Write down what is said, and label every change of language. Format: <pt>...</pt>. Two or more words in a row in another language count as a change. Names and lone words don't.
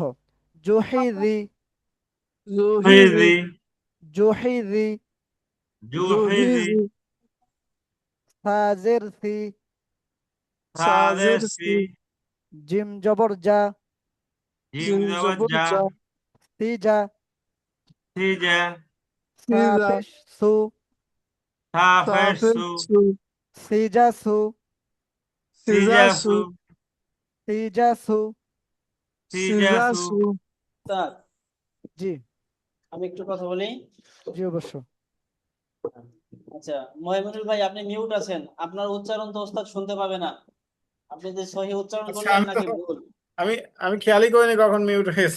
<bn>জুহিদি, জুহি জুহি জি, জি, জুহিদি, জুহি জুহি জি, জি, সাজের সি, সাজের সাদের সি, সি, জিম জবর জা, জিম জিম জবর জবর জা, জা, সি জা, সিজা, সা সিজা, পেশ সু, সাফের সাফের সু, সু, সিজা সু, সিজা সু, সিজাসু, সিজা সু। সিজা সিজাসু, সু। স্যার জি, আমি একটু কথা বলি। জি অবশ্য। আচ্ছা, মহিমুল ভাই আপনি মিউট আছেন, আপনার উচ্চারণ তো ওস্তাদ শুনতে পাবে না। আপনি যে সহি উচ্চারণ আচ্ছা করলেন আমি তো নাকি ভুল। আমি আমি খেয়ালই করিনি কখন মিউট হয়েছে।</bn>